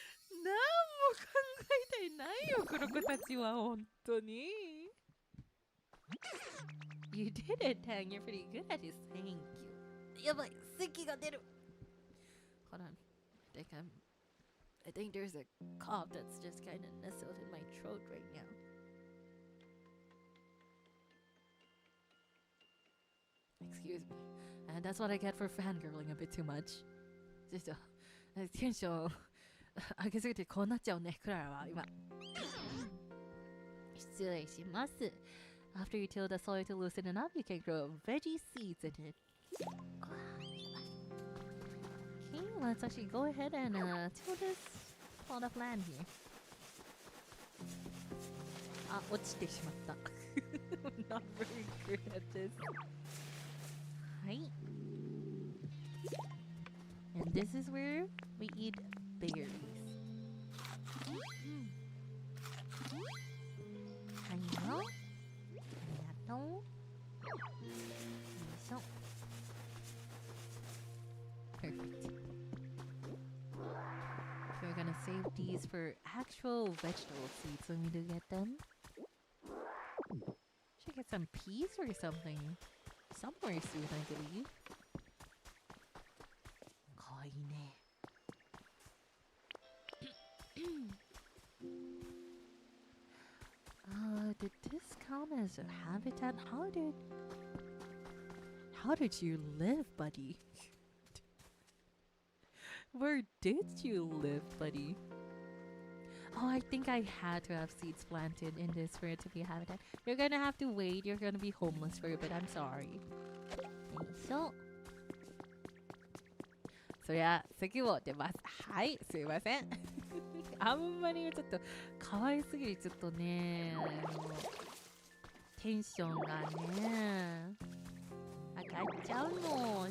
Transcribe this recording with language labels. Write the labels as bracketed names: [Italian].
[Japanese] 何も考えてないよ、この子たちは本当に。 [English] You did it, Tang. You're pretty good at this. Thank you. [Japanese] やばい、咳が出る。 [English] Hold on. I think there's a cough that's just kind of nestled in my throat right now. Excuse me. And that's what I get for fangirling a bit too much. [Japanese] ちょっとテンション上げすぎてこうなっちゃうね、クララは今。失礼します。 [English] After you till the soil to loosen it up, you can grow veggie seeds in it. Okay, let's actually go ahead and till this plot of land here. [Japanese] あ、落ちてしまった。 [English] I'm not very good at this. はい。 And this is where we eat berries. [Japanese] はいよ。ありがとう。よいしょ。 [English] Perfect. So we're gonna save these for actual vegetable seeds when we do get them. Should get some peas or something somewhere soon, I believe. [Japanese] かわいいね。 [English] did this count as a habitat? How did you live, buddy? Where did you live, buddy? Oh, I think I had to have seeds planted in this for it to be a habitat. You're gonna have to wait. You're gonna be homeless for a bit. I'm sorry. So yeah, [Japanese] 席を出ます。はい、すいません。あんまりちょっと可愛すぎるちょっとね、テンションがね、上がっちゃうの。